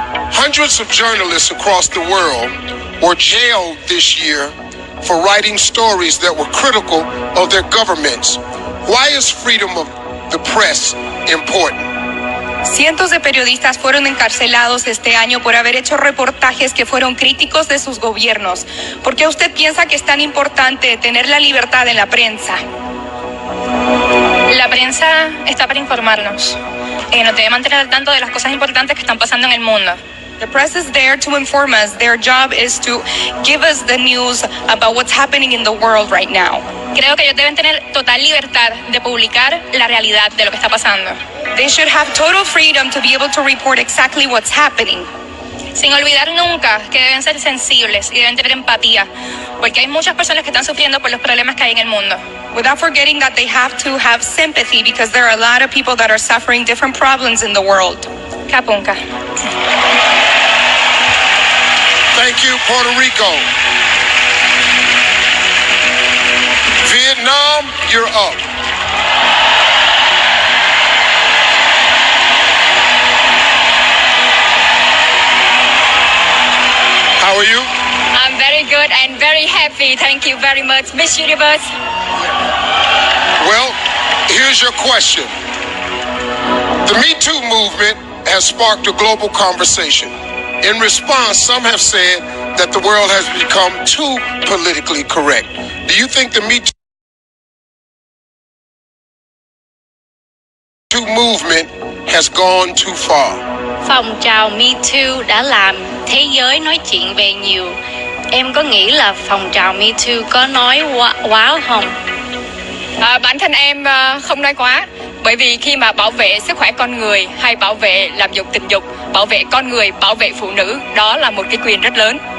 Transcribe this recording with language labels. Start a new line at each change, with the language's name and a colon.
English: Hundreds of journalists across the world were jailed this year for writing stories that were critical of their governments. Why is freedom of the press important?
Spanish: Cientos de periodistas fueron encarcelados este año por haber hecho reportajes que fueron críticos de sus gobiernos. ¿Por qué usted piensa que es tan importante tener la libertad en la prensa? La prensa está para informarnos. Nos debe mantener al tanto de las cosas importantes que están pasando en el mundo.
English: The press is there to inform us. Their job is to give us the news about what's happening in the world right now.
Spanish: Creo que ellos deben tener total libertad de publicar la realidad de lo que está pasando.
English: They should have total freedom to be able to report exactly what's happening.
Spanish: Sin olvidar nunca que deben ser sensibles y deben tener empatía, porque hay muchas personas que están sufriendo por los problemas que hay en el mundo.
English: Without forgetting that they have to have sympathy because there are a lot of people that are suffering different problems in the world. Kapunka. Thank you, Puerto Rico. Vietnam, you're up. How are you? I'm very good and very happy. Thank you very much, Miss Universe. Well, here's your question. The Me Too movement has sparked a global conversation. In response, some have said that the world has become too politically correct. Do you think the Me Too movement has gone too far?
Vietnamese: Phong trào Me Too đã làm thế giới nói chuyện về nhiều. Em có nghĩ là phong trào Me Too có nói quá không? Bản thân em không nói quá. Bởi vì khi mà bảo vệ sức khỏe con người hay bảo vệ làm dục tình dục, bảo vệ con người, bảo vệ phụ nữ, đó là một cái quyền rất lớn.